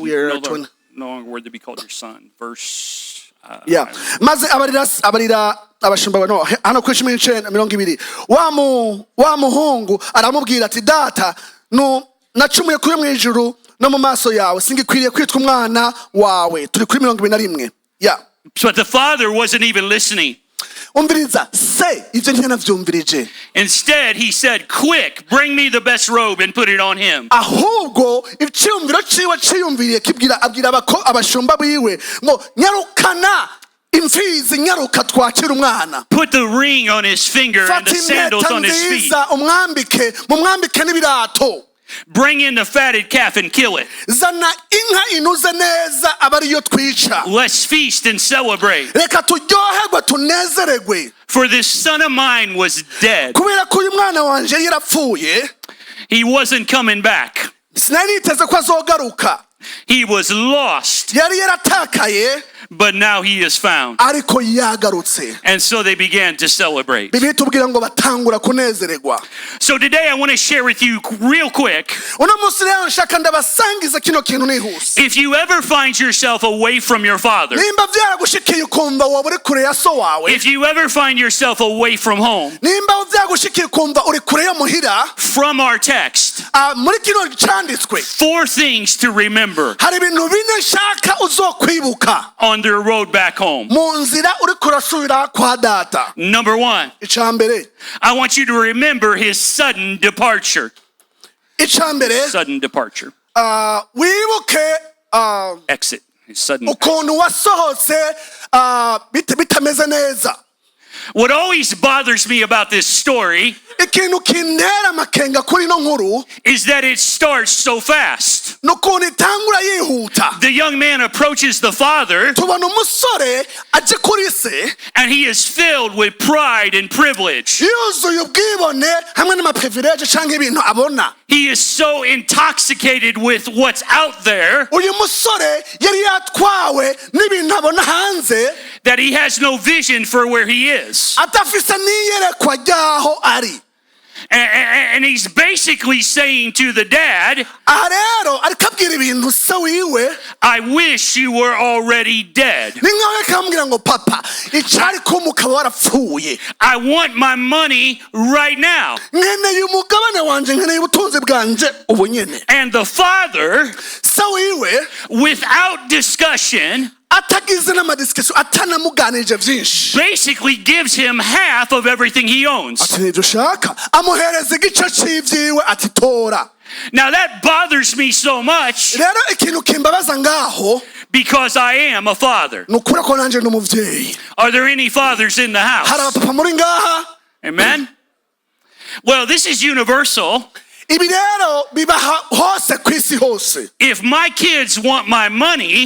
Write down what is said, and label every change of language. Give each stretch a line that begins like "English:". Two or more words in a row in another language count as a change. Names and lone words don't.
English: No longer worthy to be called your son. Verse Yeah.
Rundi: Maze abarira abashumba no hano kuri 19:20 wa muhungu aramubwira ati data no nacumuye kuri mu ijuru no mu maso yawe singikwiriye kwitwa umwana wawe. Turi kuri 21.
English: Yeah. But the father wasn't even listening.
Rundi: Umviriza se ivyo ntinavyumvirije.
English: Instead, he said, quick, bring me the best robe and put it on him.
Rundi: Ahubwo icyumviro ciwe ciyumviriye abwira abashumba biwe ngo nyarukana imfizi nyaruka twakira umwana.
English: Put the ring on his finger and the sandals on his feet.
Rundi: Mumwambike n'ibirato.
English: Bring in the fatted calf and kill it.
Rundi: Zana inka inuze neza abariyo twica.
English: Let's feast and celebrate.
Rundi: Reka turyoherwe tunezeregwe.
English: For this son of mine was dead.
Rundi: Kubera ko uyu mwana wanje yarapfuye.
English: He wasn't coming back.
Rundi: Sinari niteze ko azogaruka.
English: He was lost.
Rundi: Yari yaratakaye.
English: But now he is found.
Rundi: Ariko yagarutse.
English: And so they began to celebrate.
Rundi: Bibiliya itubwira ngo batangura kunezererwa.
English: So today I want to share with you real quick.
Rundi: Uno munsi rero nshaka ndabasangiza kino kintu nihuse.
English: If you ever find yourself away from your father,
Rundi: nimba vyaragushikiye ukumva wowe uri kure ya so wawe,
English: if you ever find yourself away from home,
Rundi: nimba vyagushikiye ukumva uri kure yo muhira,
English: from our text,
Rundi: muri kino canditswe,
English: 4 things to remember
Rundi: hari ibintu bine nshaka uzokwibuka
English: on their road back home.
Rundi: mu nzira uri kurasubira kwa data.
English: Number 1,
Rundi: Icambere,
English: I want you to remember his sudden departure.
Rundi: Icambere,
English: Sudden departure.
Rundi: wibuke
English: Exit. His sudden.
Rundi: ukuntu wasohotse bitameze neza.
English: What always bothers me about this story
Rundi: ikintu kintera amakenga kuri no nkuru
English: is that it starts so fast.
Rundi: nukuntu itangura yihuta.
English: The young man approaches the father,
Rundi: tubona umusore aje kuri se,
English: and he is filled with pride and privilege.
Rundi: yuzuye ubwibone hamwe n'amaprivilege canke ibintu abona.
English: He is so intoxicated with what's out there
Rundi: uyu musore yari yatwawe n'ibintu abona hanze
English: that he has no vision for where he is.
Rundi: atafise n'iyerekwa ryaho ari.
English: And he's basically saying to the dad,
Rundi: aha rero ariko abwira ibintu se wiwe,
English: I wish you were already dead.
Rundi: ni nkaho yakambwira ngo papa icari ko umukaba warapfuye.
English: I want my money right now.
Rundi: nkeneye umugabane wanje, nkeneye ubutunzi bwanje ubu nyene.
English: And the father,
Rundi: se wiwe,
English: without discussion,
Rundi: atagize n'amadiscussion, atanamuganije vyinshi,
English: basically gives him half of everything he owns.
Rundi: ati nivyo ushaka, amuhereza igice c'ivyiwe ati tora.
English: Now that bothers me so much
Rundi: rero ikintu kimbabaza ngaho,
English: because I am a father.
Rundi: nukuri ko nanje n'umuvyeyi.
English: Are there any fathers in the
Rundi: hari
English: house?
Rundi: abapapa muri ngaha?
English: Amen? Well, this is universal.
Rundi: Ibi rero biba hose kw'isi hose.
English: If my kids want my money,